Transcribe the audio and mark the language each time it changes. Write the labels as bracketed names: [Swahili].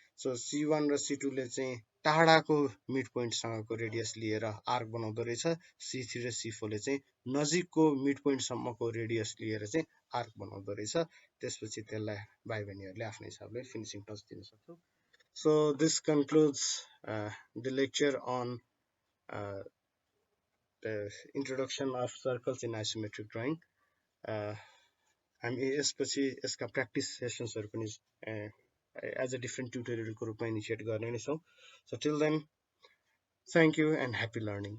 [Nepali] So C1 र C2 ले चाहिँ टाढाको मिड पोइन्टसँगको रेडियस लिएर आर्क बनाउँदो रहेछ। C3 र C4 ले चाहिँ नजिकको मिड पोइन्टसम्मको रेडियस लिएर चाहिँ आर्क बनाउँदो रहेछ। त्यसपछि त्यसलाई भाइ बहिनीहरूले आफ्नो हिसाबले फिनिसिङ टच दिन सक्छौँ। [English] So this concludes the lecture on the introduction of circles in isometric drawing. [Nepali] uh, हामी यसपछि यसका प्र्याक्टिस सेसन्सहरू पनि एज अ डिफ्रेन्ट ट्युटोरियलको रूपमा इनिसिएट गर्ने नै छौँ. [English] So till then, thank you and happy learning.